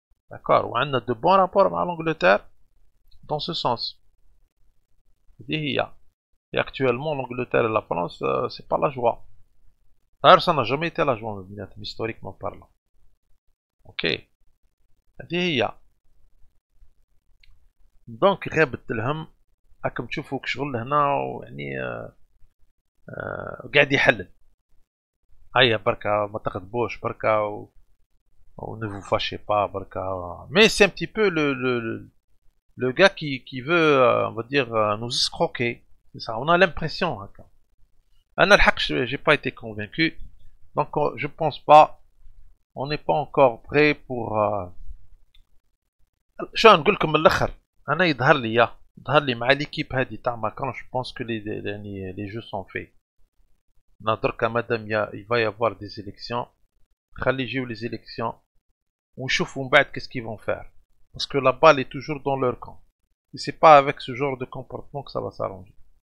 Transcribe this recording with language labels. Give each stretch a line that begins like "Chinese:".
French: D'accord, on a de bons rapports avec l'Angleterre dans ce sens. Et actuellement, l'Angleterre et la France, c'est pas la joie. D'ailleurs, ça n'a jamais été la joie, historiquement parlant. Ok.
Arabic: Donc, غابت لهم راكم تشوفوا كشغل هنا ويعني قاعد يحلل. هيا بركة ما تغضبوش بركة
French: ou ne vous fâchez pas,
Arabic: Barka.
French: Mais c'est un petit peu le gars qui veut, on va dire, nous escroquer. C'est ça, on a l'impression. Anna j'ai pas été convaincu. Donc, je pense pas. On n'est pas encore prêt pour.
Arabic: شو نقول لكم الآخر. أنا يظهر لي مع
French: l'équipe
Arabic: هذه تاع ماكرون.
French: Je pense que les jeux sont faits.
Arabic: دركا مادام
French: il va y avoir des élections.
Arabic: خلي يجيو
French: les élections.
Arabic: ونشوفوا من بعد
French: qu'est-ce qu'ils vont faire parce que la balle est toujours dans leur camp et c'est pas avec ce genre de comportement que ça va s'arranger.